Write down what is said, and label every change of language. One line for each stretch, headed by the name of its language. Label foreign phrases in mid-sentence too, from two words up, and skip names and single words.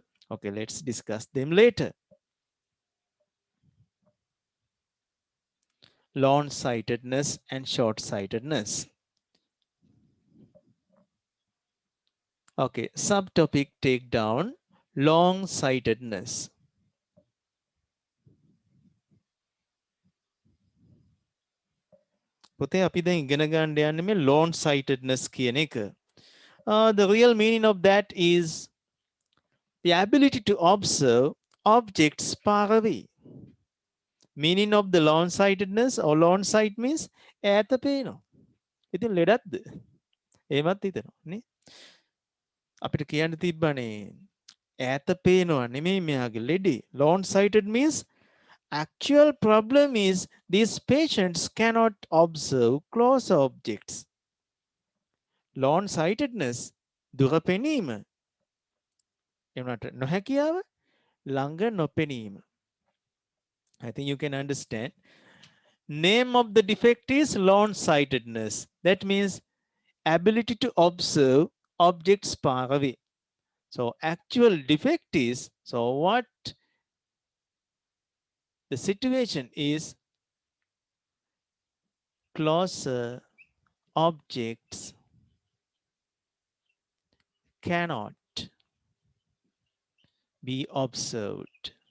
English: Okay, let's discuss them later. Long sightedness and short sightedness. Okay, subtopic take down, long sightedness.
Sinhala: පුතේ අපි දැන් ඉගෙන ගන්න යන්නේ මේ
English: long sightedness
Sinhala: කියන එක.
English: The real meaning of that is the ability to observe objects far away. Meaning of the long sightedness or long sight means
Sinhala: ඈත පේනවා. ඉතින් ලෙඩක්ද? එහෙමත් හිතෙනවා නේ. අපිට කියන්න තිබ්බනේ ඈත පේනවා නෙමෙයි මෙයාගේ ලෙඩේ. Long sighted means actual problem is these patients cannot observe close objects.
English: Long sightedness
Sinhala: දුර පෙනීම. එවනට නොහැකියාව ළඟ නොපෙනීම.
English: I think you can understand. Name of the defect is long sightedness. That means ability to observe objects far away. So actual defect is, so what the situation is, closer objects cannot be observed.